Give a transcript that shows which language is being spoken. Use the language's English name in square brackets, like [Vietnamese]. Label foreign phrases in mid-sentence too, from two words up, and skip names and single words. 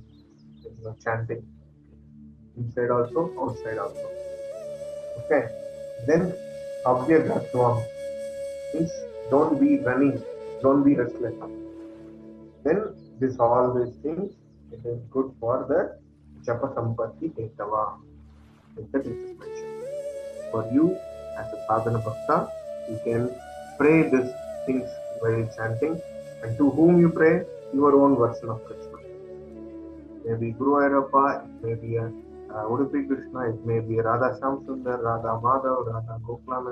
[English] Chanting inside also, outside also. Okay. Then avyagratvam means don't be running, don't be restless. Then all these things, it is good for the [Sanskrit] जप सम्पत्ति हेतवः. [English] That is mentioned. For you as a [Sanskrit] साधन भक्त, [English] you can pray these things while chanting, and to whom you pray, your own version of Krishna. Maybe Guru Ayyappa, it may be a Udupi Krishna, it may be Radha Shyam Sundar, Radha Madhav, Radha Gopalakrshna.